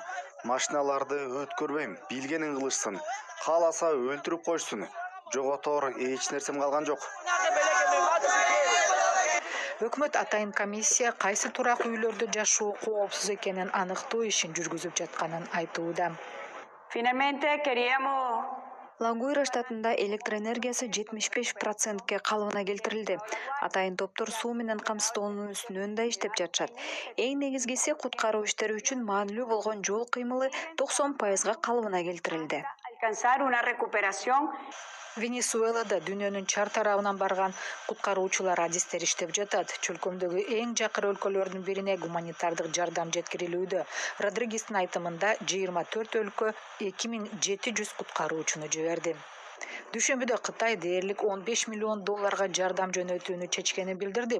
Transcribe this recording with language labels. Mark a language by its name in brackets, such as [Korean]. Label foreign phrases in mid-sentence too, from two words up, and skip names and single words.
[Kyrgyz] Машиналарды өткөрбөйм, билгенин кылышсын. Кааласа өлтүрүп койсун. Жоготоор эч нерсем калган жок. Өкмөт атайын комиссия кайсы турак үйлөрдө жашоо коопсуз экенин аныктоо ишин жүргүзүп жатканын айтууда. [Spanish] Finalmente queríamos [Kyrgyz] Ла-Гуайра штатында электроэнергиясы 75%ке калыбына келтирилди. Атайын топтор суу менен камсыздоонун үстүнөн да иштеп жатышат. Эң негизгиси куткаруу иштери үчүн маанилүү болгон жол кыймылы 90%га калыбына келтирилди. [Spanish] alcanzar una recuperación. [Kyrgyz] Венесуэлада дүйнөнүн чар тарабынан барган куткаруучулар адистер иштеп жатат. Чөлкөмдөгү эң жакыр өлкөлөрдүн бирине гуманитардык жардам жеткирилүүдө. Родригестин айтымында 24 өлкө 2700 куткаруучуну жиберди. Дүйшөмбүдө Кытай дээрлик $15 миллион жардам жөнөтүүнү чечкенин билдирди.